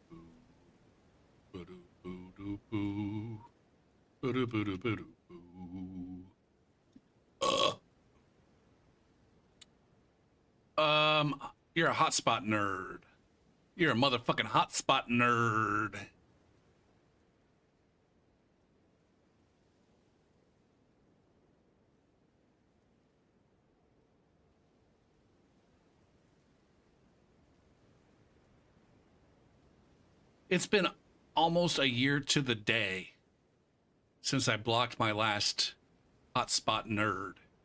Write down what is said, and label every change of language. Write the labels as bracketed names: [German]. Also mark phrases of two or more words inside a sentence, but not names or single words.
[English] ba-do-boo-doo-boo, ba-do-ba-do-ba-do-boo. You're a hotspot nerd. You're a motherfucking hotspot nerd. It's been almost a year to the day since I blocked my last hotspot nerd.